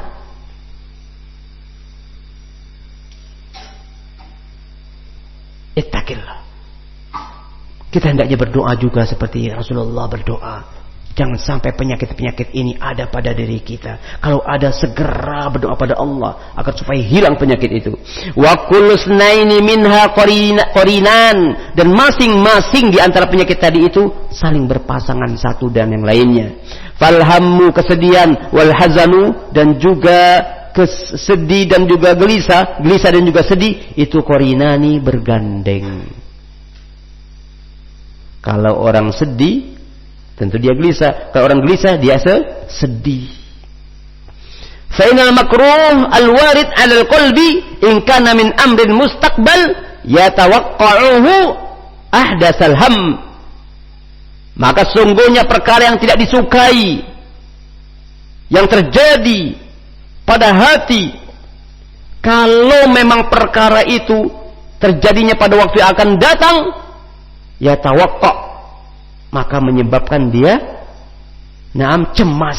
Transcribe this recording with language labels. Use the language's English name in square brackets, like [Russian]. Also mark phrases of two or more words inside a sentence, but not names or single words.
[Arabic] اتق الله. [Indonesian] Kita hendaknya berdoa juga seperti Rasulullah berdoa. Jangan sampai penyakit-penyakit ini ada pada diri kita. Kalau ada, segera berdoa pada Allah agar supaya hilang penyakit itu. [Arabic] وكل اثنين منها قرينان, [Indonesian] dan masing-masing di antara penyakit tadi itu saling berpasangan satu dan yang lainnya. Falhammu, kesedihan, [Arabic] والحزن, [Indonesian] dan juga sedih dan juga gelisah dan juga sedih, itu qarinani, bergandeng. Kalau orang sedih, tentu dia gelisah. Kalau orang gelisah, dia sedih. [Arabic] فإن المكروه الوارد على القلب إن كان من أمر مستقبل يتوقعه أحدث الهم. [Indonesian] Maka sungguhnya perkara yang tidak disukai yang terjadi pada hati, kalau memang perkara itu terjadinya pada waktu yang akan datang, ya tawakka, maka menyebabkan dia cemas.